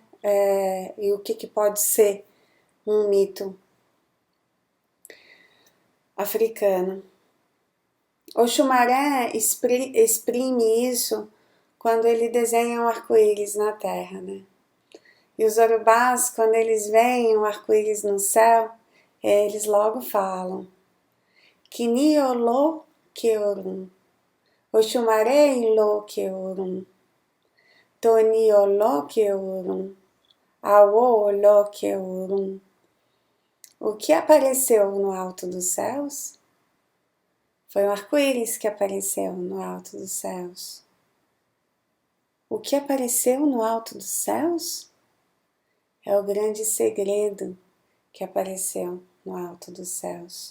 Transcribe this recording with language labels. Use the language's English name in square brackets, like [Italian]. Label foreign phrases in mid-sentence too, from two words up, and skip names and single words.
[Portuguese] E o que pode ser um mito africano. Oxumaré exprime isso quando ele desenha um arco-íris na terra, né? E os orubás, quando eles veem um arco-íris no céu, eles logo falam: [Yoruba] Kiniolo Keorum, Oxumaré lo Keorum, Toniolo Keorum, Awo lo Keorum. [Portuguese] O que apareceu no alto dos céus? Foi um arco-íris que apareceu no alto dos céus. O que apareceu no alto dos céus? É o grande segredo que apareceu no alto dos céus.